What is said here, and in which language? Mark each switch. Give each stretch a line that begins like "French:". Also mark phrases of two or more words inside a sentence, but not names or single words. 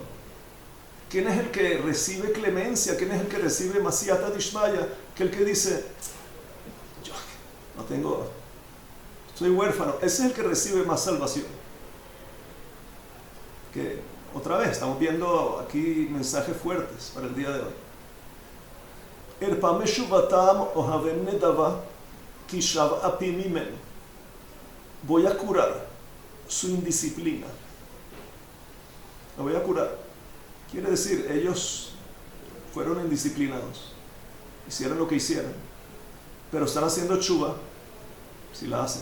Spanish: ¿Quién es el que recibe clemencia? ¿Quién es el que recibe
Aramaic: סייעתא דשמיא?
Spanish: Que el que dice, yo no tengo, soy huérfano. Ese es el que rcibe más salvación. Que otra vez estamos viendo aquí mensajes fuertes para el día de hoy.
Hebrew: ארפא משובתם אהבם נדבה כי שב אפי ממנו.
Spanish: Voy a curar su indisciplina. La voy a curar. Quiere decir, ellos fueron indisciplinados. Hicieron lo que hicieron. Pero están haciendo tshuva, si la hacen.